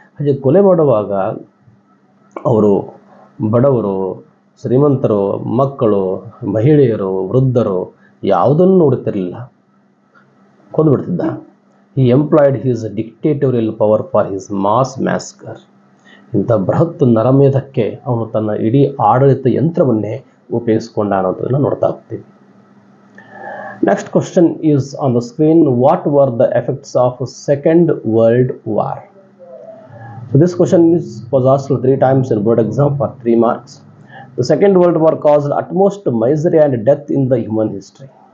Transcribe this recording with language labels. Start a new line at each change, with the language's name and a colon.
Kannada: ಹಾಗೆ ಕೊಲೆ ಮಾಡುವಾಗ ಅವರು ಬಡವರು, ಶ್ರೀಮಂತರು, ಮಕ್ಕಳು, ಮಹಿಳೆಯರು, ವೃದ್ಧರು ಯಾವುದನ್ನು ನೋಡುತ್ತಿರಲಿಲ್ಲ, ಕೊಂದುಬಿಡ್ತಿದ್ದ.
English: He employed his dictatorial power for his mass massacre.
Kannada: ಇಂಥ ಬೃಹತ್ ನರಮೇಧಕ್ಕೆ ಅವನು ತನ್ನ ಇಡೀ ಆಡಳಿತ ಯಂತ್ರವನ್ನೇ ಉಪಯೋಗಿಸಿಕೊಂಡ ಅನ್ನೋದನ್ನು ನೋಡ್ತಾ ಹೋಗ್ತೀವಿ.
English: Next question is on the screen. What were the effects of Second World War? So this question was asked 3 times in board exam for 3 marks. The Second World War caused utmost misery and death in the human history.